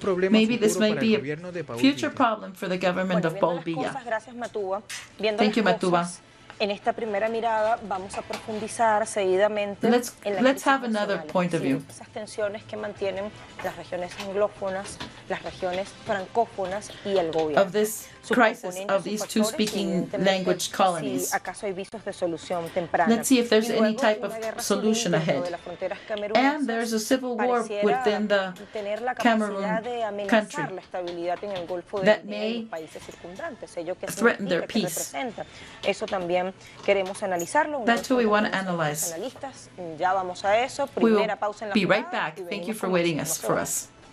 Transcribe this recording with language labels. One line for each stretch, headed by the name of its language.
English: Maybe this might be a future problem for the government of Paul Biya. Thank you, Matuba.
Spanish: En esta primera mirada vamos a profundizar seguidamente en
English: let's have another point of view.
Spanish: Esas tensiones que mantienen las regiones anglófonas, las regiones francófonas y el gobierno.
English: Of this crisis of these two speaking language colonies.
Spanish: ¿Acaso hay visos de solución temprana?
English: Let's see if there's any type of solution ahead. And there's a civil war within the Cameroon country that may threaten their peace.
Spanish: Eso también queremos analizarlo.
English: That's who we want to analyze.
Spanish: Ya vamos a eso.
English: We will be right back. Thank you for waiting for us.